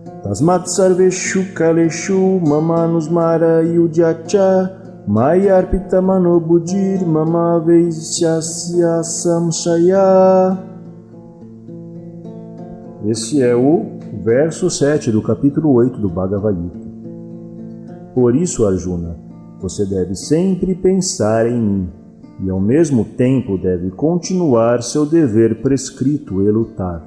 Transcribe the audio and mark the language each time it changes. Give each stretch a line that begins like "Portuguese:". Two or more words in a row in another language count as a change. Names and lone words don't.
Sanskrit: Tasmat sarveshu kaleshu mamanusmara yudhyacha mayarpita manobudir mama veisyasya samshaya.
Portuguese: Esse é o verso 7 do capítulo 8 do Bhagavad Gita. Por isso, Arjuna, você deve sempre pensar em mim e ao mesmo tempo deve continuar seu dever prescrito e lutar.